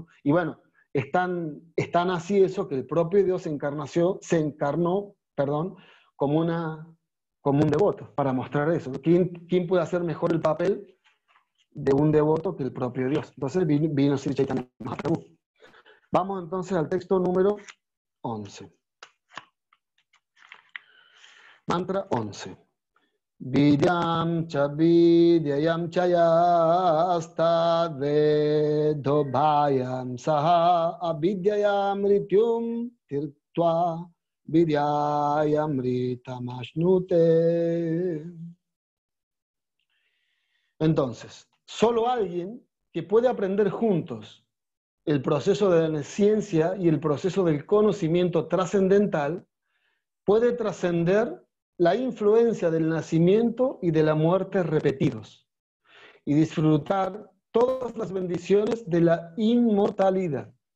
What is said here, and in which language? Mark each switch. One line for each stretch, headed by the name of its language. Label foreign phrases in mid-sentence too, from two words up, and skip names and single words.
Spanish: Y bueno, es tan así eso que el propio Dios se encarnó, como un devoto, para mostrar eso. ¿Quién puede hacer mejor el papel de un devoto que el propio Dios? Entonces vino Sri Chaitanya Mahaprabhu. Vamos entonces al texto número 11. Mantra 11.
Sanskrit: Vidyam cha vidyayam chayastad vedobhayam saha avidyayam rityum tirtva vidyayam ritamashnute.
Spanish: Entonces, solo alguien que puede aprender juntos el proceso de la ciencia y el proceso del conocimiento trascendental puede trascender la influencia del nacimiento y de la muerte repetidos y disfrutar todas las bendiciones de la inmortalidad.